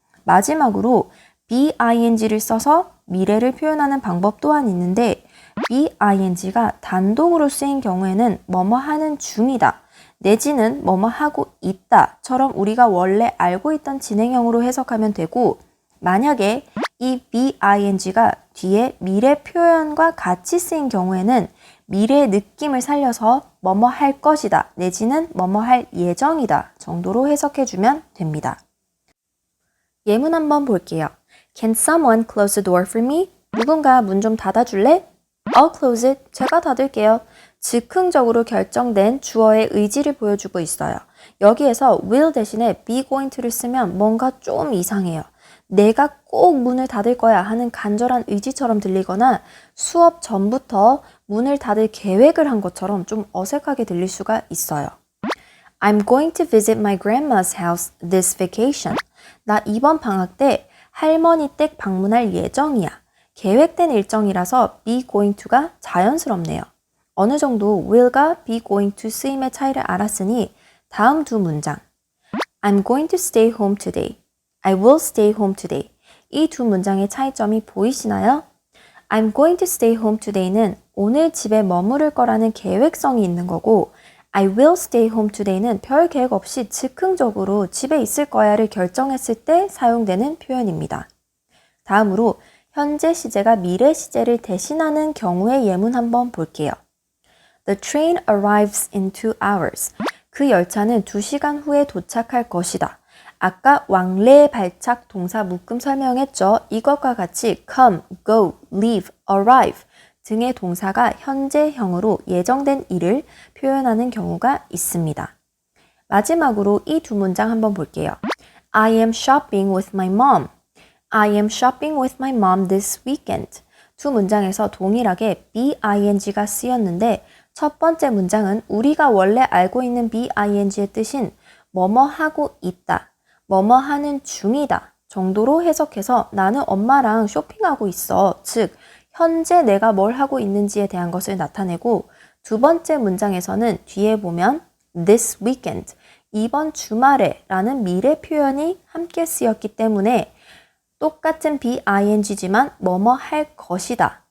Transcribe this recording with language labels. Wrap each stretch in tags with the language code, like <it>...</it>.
<ko>마지막으로 being를 써서 미래를 표현하는 방법 또한 있는데 being가 단독으로 쓰인 경우에는 뭐뭐 하는 중이다 내지는 뭐뭐 하고 있다처럼 우리가 원래 알고 있던 진행형으로 해석하면 되고 만약에 이 being가 뒤에 미래 표현과 같이 쓰인 경우에는 미래의 느낌을 살려서 뭐뭐 할 것이다 내지는 뭐뭐 할 예정이다 정도로 해석해주면 됩니다. 예문 한번 볼게요.</ko> <en>Can someone close the door for me?</en> <ko>누군가 문 좀 닫아줄래?</ko> <en>I'll close it.</en> <ko>제가 닫을게요. 즉흥적으로 결정된 주어의 의지를 보여주고 있어요. 여기에서 will 대신에 be going to를 쓰면 뭔가 좀 이상해요. 내가 꼭 문을 닫을 거야 하는 간절한 의지처럼 들리거나 수업 전부터 문을 닫을 계획을 한 것처럼 좀 어색하게 들릴 수가 있어요.</ko> <en>I'm going to visit my grandma's house this vacation.</en> <ko>나 이번 방학 때 할머니 댁 방문할 예정이야. 계획된 일정이라서 be going to가 자연스럽네요. 어느 정도 will과 be going to 쓰임의 차이를 알았으니 다음 두 문장.</ko> <en>I'm going to stay home today. I will stay home today.</en> <ko>이 두 문장의 차이점이 보이시나요?</ko> <en>I'm going to stay home today</en> <ko>는 오늘 집에 머무를 거라는 계획성이 있는 거고</ko> <en>I will stay home today</en> <ko>는 별 계획 없이 즉흥적으로 집에 있을 거야를 결정했을 때 사용되는 표현입니다. 다음으로 현재 시제가 미래 시제를 대신하는 경우의 예문 한번 볼게요.</ko> <en>The train arrives in 2 hours.</en> <ko>그 열차는 2시간 후에 도착할 것이다. 아까 왕래 발착 동사 묶음 설명했죠. 이것과 같이 come, go, leave, arrive 등의 동사가 현재형으로 예정된 일을 표현하는 경우가 있습니다. 마지막으로 이 두 문장 한번 볼게요.</ko> <en>I am shopping with my mom. I am shopping with my mom this weekend.</en> <ko>두 문장에서 동일하게 being가 쓰였는데 첫 번째 문장은 우리가 원래 알고 있는 being의 뜻인 뭐뭐 하고 있다, 뭐뭐 하는 중이다 정도로 해석해서 나는 엄마랑 쇼핑하고 있어. 즉, 현재 내가 뭘 하고 있는지에 대한 것을 나타내고 두 번째 문장에서는 뒤에 보면 this weekend, 이번 주말에 라는 미래 표현이 함께 쓰였기 때문에 똑같은 being지만 뭐뭐 할 것이다.</ko>